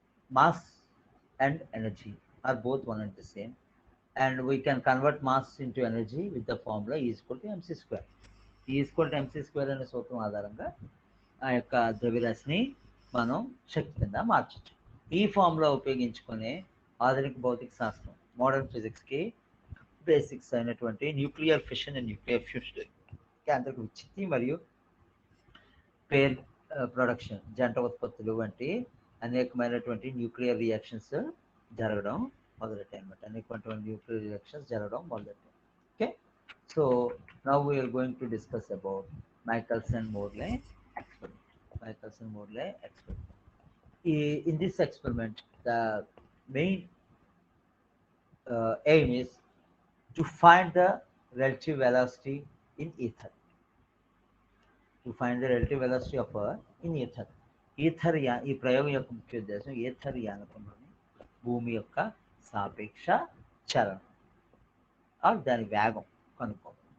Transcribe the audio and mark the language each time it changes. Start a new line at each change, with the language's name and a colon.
English: Mass and energy are both one and the same, and we can convert mass into energy with the formula E is equal to mc square. E is equal to mc square
Telugu: అనే సూత్రం ఆధారంగా ఆ యొక్క ద్రవ్యరాశిని మనం శక్తి కింద మార్చచ్చు. ఈ formula ఉపయోగించుకునే ఆధునిక భౌతిక శాస్త్రం, మోడర్న్ ఫిజిక్స్కి బేసిక్స్ అయినటువంటి nuclear fission and nuclear fusion, కేంద్రక విచ్ఛిత్తి మరియు పేర్ ప్రొడక్షన్, జంట ఉత్పత్తులు వంటి అనేకమైనటువంటి న్యూక్లియర్ రియాక్షన్స్ జరగడం మొదలెట్టాయి అనమాట. అనేకమైనటువంటి న్యూక్లియర్ రియాక్షన్స్ జరగడం మొదలెట్టాయి.
English: Okay, so now we are going to discuss about Michelson-Morley experiment. Michelson-Morley experiment. In this experiment, the main aim is to find the relative velocity in ether. To find the relative velocity of in ether.
Telugu: ఈ ప్రయోగం యొక్క ముఖ్య ఉద్దేశం ether యానకంలోని భూమి యొక్క సాపేక్ష చలనం దాని వేగం కనుక్కోవడం.